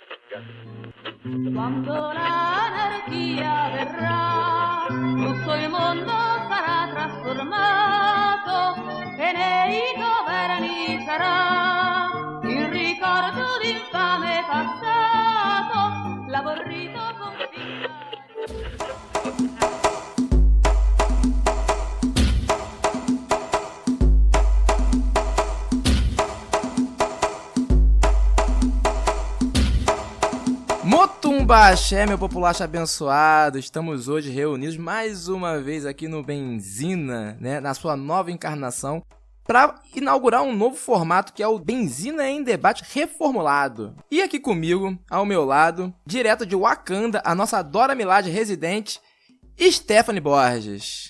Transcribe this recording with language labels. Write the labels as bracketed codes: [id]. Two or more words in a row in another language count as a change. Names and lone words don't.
[it] Quando l'anarchia verrà, tutto il mondo sarà trasformato e nei governi sarà il ricordo d'infame passato, l'aborrito confinato. [yo] Motumba Axé, [pt] meu populacho abençoado, estamos hoje reunidos mais uma vez aqui no Benzina, né, na sua nova encarnação, para inaugurar um novo formato que é o Benzina em Debate reformulado. E aqui comigo, ao meu lado, direto de Wakanda, a nossa Dora Milaje residente, Stephanie Borges.